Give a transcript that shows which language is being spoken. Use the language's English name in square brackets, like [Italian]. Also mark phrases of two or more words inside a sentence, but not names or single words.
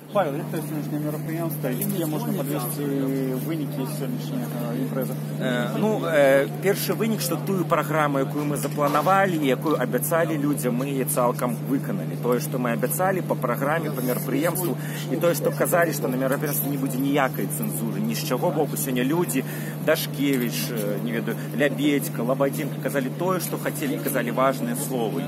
[Ukrainian] Павел, як те сьогоднішнє мероприємство, які можна підвести виніки сьогоднішньої імпрези? [Belarusian] Перший вынік, што тую праграму, якую мы запланавалі і якую абяцалі людзям, мы яе цалкам выканалі. Тое, што мы абяцалі па праграме, па мерапрыемству, і тое, што казалі, што на мерапрыемстве не будзе ніякай цэнзуры, ні з чаго боку. Сёння людзі, Дашкевіч, не ведаю, Лябедька, Лабадзенко казалі тое, што хацелі, казалі важныя словы.